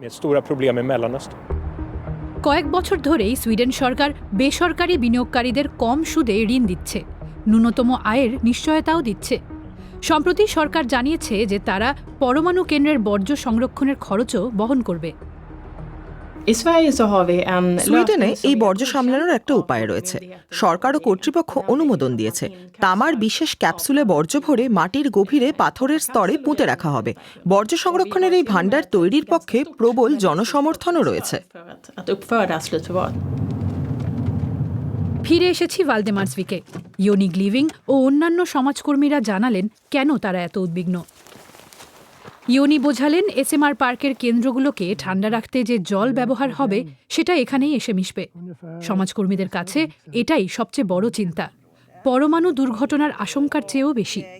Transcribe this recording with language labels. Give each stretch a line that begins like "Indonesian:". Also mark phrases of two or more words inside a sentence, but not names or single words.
Bangla: কয়েক বছর ধরেই সুইডেন সরকার বেসরকারি বিনিয়োগকারীদের কম সুদে ঋণ দিচ্ছে, ন্যূনতম আয়ের নিশ্চয়তাও দিচ্ছে। সম্প্রতি সরকার জানিয়েছে যে তারা পরমাণু কেন্দ্রের বর্জ্য সংরক্ষণের খরচও বহন করবে।
Swedish: I Sverige så har vi en
Bangla: সুইডেনে
Swedish: lösning som
Bangla: এই
Swedish: är
Bangla: বর্জ্য
Swedish: godkänd
Bangla: সামলানোর একটা
Swedish: av
Bangla: উপায় রয়েছে।
Swedish: myndigheter.
Bangla: সরকার ও কর্তৃপক্ষ অনুমোদন দিয়েছে। তামার বিশেষ ক্যাপসুলে বর্জ্য ভরে মাটির গভীরে পাথরের স্তরে পুঁতে রাখা হবে। বর্জ্য সংরক্ষণের এই ভাণ্ডার তৈরির পক্ষে প্রবল জনসমর্থনও রয়েছে।
Swedish: För att uppföra slutförvar.
Bangla: ফিরে এসেছি ভালদেমার্সভিকে। ইয়োনিক লিভিং ও অন্যান্য সমাজকর্মীরা জানালেন কেন তারা এত উদ্বিগ্ন। ইয়োনি বোঝালেন এসএমআর পার্কের কেন্দ্রগুলোকে ঠান্ডা রাখতে যে জল ব্যবহার হবে সেটা এখানেই এসে মিশবে। সমাজকর্মীদের কাছে এটাই সবচেয়ে বড় চিন্তা, পরমাণু দুর্ঘটনার আশঙ্কার চেয়েও বেশি।